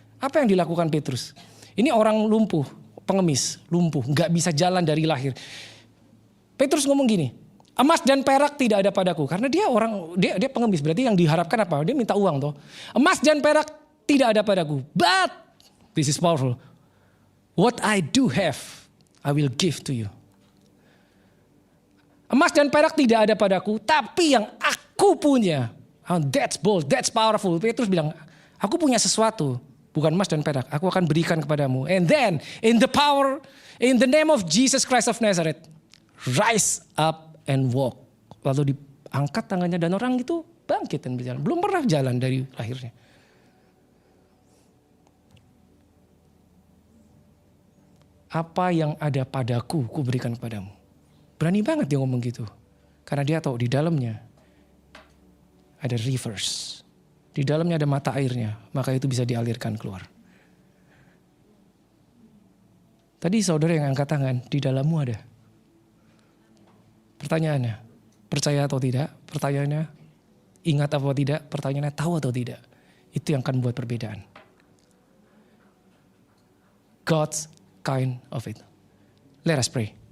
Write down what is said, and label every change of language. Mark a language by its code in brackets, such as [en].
[id] Apa yang dilakukan Petrus? Ini orang lumpuh, pengemis, lumpuh, nggak bisa jalan dari lahir. Petrus ngomong gini, emas dan perak tidak ada padaku. Karena dia pengemis, berarti yang diharapkan apa? Dia minta uang toh. Emas dan perak tidak ada padaku. [en] But, this is powerful. What I do have, I will give to you. [id] Emas dan perak tidak ada padaku, tapi yang aku punya. [en] Oh, that's bold, that's powerful. [id] Petrus bilang, aku punya sesuatu. Bukan emas dan perak, aku akan berikan kepadamu. [en] And then, in the name of Jesus Christ of Nazareth, rise up and walk. [id] Lalu diangkat tangannya dan orang itu bangkit dan berjalan. Belum pernah jalan dari lahirnya. Apa yang ada padaku, ku berikan kepadamu. Berani banget dia ngomong gitu. Karena dia tahu di dalamnya ada rivers. Di dalamnya ada mata airnya. Maka itu bisa dialirkan keluar. Tadi saudara yang angkat tangan, di dalammu ada. Pertanyaannya, percaya atau tidak? Pertanyaannya, ingat atau tidak? Pertanyaannya, tahu atau tidak? Itu yang akan membuat perbedaan. [en] God's kind of it. Let us pray.